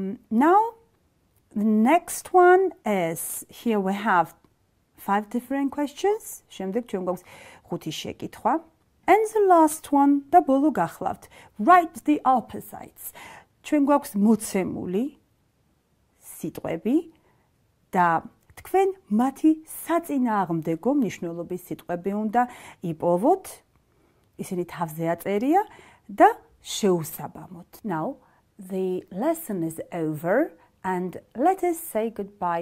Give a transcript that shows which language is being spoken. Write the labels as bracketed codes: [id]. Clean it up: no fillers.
[en] Now, the next one is, here we have 5 different questions. [ka] შემდეგ ჩვენ გვაქვს 5 შეკითხვა. [en] And the last one, [ka] და ბოლო გახლავთ. [en] Write the opposites. [ka] ჩვენ გვაქვს მოცემული სიტყვები და თქვენ მათი საწინააღმდეგო მნიშვნელობის სიტყვები უნდა იპოვოთ. ისინი თავზე აწერია და შეუსაბამოთ. [en] Now, the lesson is over and let us say goodbye